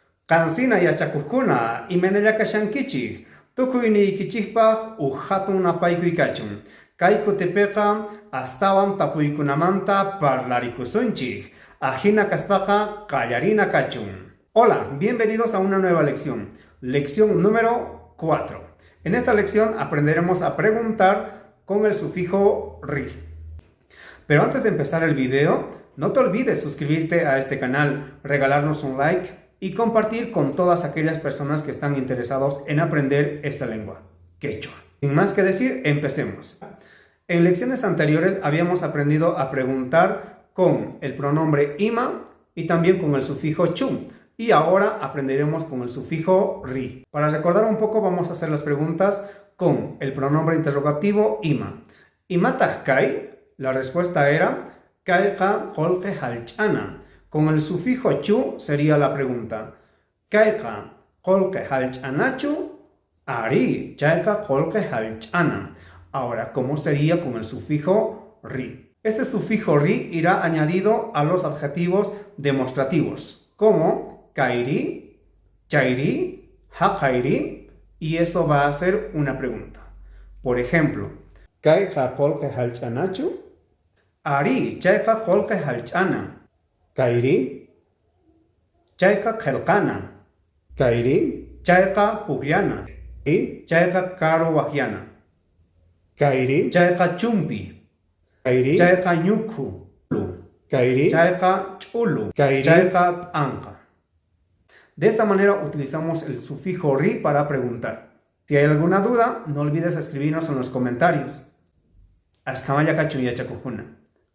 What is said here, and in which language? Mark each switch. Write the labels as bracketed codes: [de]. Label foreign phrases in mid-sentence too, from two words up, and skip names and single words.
[qu] Qansina yachakuqkuna imanalla kashankichik tukuyniykichisqpaq hatun napaykuy kachun. Kay kutipiqa astawan tapuykunamanta parlarikunchik. Ajina kaspaqa qallarina kachun. [es] Hola, bienvenidos a una nueva lección. Lección número 4. En esta lección aprenderemos a preguntar con el sufijo ri. Pero antes de empezar el video, no te olvides suscribirte a este canal, regalarnos un like y compartir con todas aquellas personas que están interesados en aprender esta lengua, quechua. Sin más que decir, empecemos. En lecciones anteriores habíamos aprendido a preguntar con el pronombre ima y también con el sufijo chu. Y ahora aprenderemos con el sufijo ri. Para recordar un poco vamos a hacer las preguntas con el pronombre interrogativo ima. [qu] ¿Imataq kay? [es] La respuesta era [qu] kayqa qolqe halch'ana. [es] Con el sufijo chu sería la pregunta. [qu] Kayqa qolqe halch'anachu? Ari, chayqa qolqe halch'ana. [es] Ahora, ¿cómo sería con el sufijo ri? Este sufijo ri irá añadido a los adjetivos demostrativos, como [qu] kairi, chairi, haqairi, [es] y eso va a ser una pregunta. Por ejemplo, [qu] kayqa qolqe halch'anachu? Ari, chayqa qolqe halch'ana. Kairi, chayqa qelqana. Kairi, chayqa puqllana. Y chayqa karu waqllana. Kairi, chayqa chumpi. Kairi, chayqa ñukhu. Kairi, chayqa ch'ulu. Kairi, chayqa p'anqa. [es] De esta manera utilizamos el sufijo ri para preguntar. Si hay alguna duda, no olvides escribirnos en los comentarios. [qu] Askamaya kachun yachakuqkuna.